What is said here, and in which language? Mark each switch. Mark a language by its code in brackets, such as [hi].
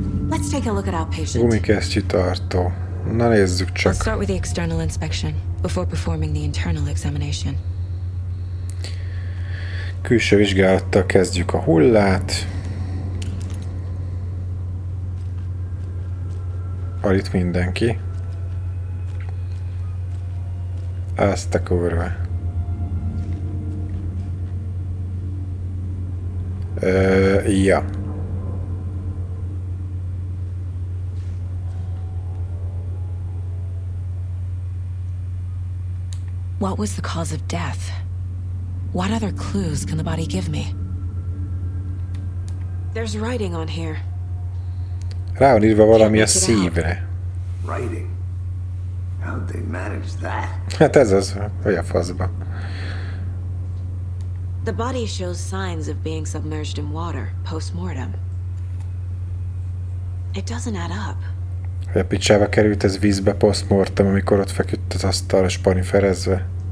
[en] Let's take a look at our patient. [hu] Gumikesztyű tartó. Na nézzük csak. [en] Let's start with the external inspection before performing the internal examination. [hu] Külső vizsgálattal kezdjük a hullát. Van itt mindenki. Azt a kurva. Ja. [en] What was the cause of death? What other clues can the body give me? There's writing on here. [hu] Rá van írva valami a szívre. [en] Writing? How'd they manage that? [hu] Hát ez az, hogy a faszba. [en] The body shows signs of being submerged in water post-mortem. It doesn't add up. [hu] Hogy a picsába került ez vízbe post-mortem, amikor ott feküdt az asztalra spaniferezve.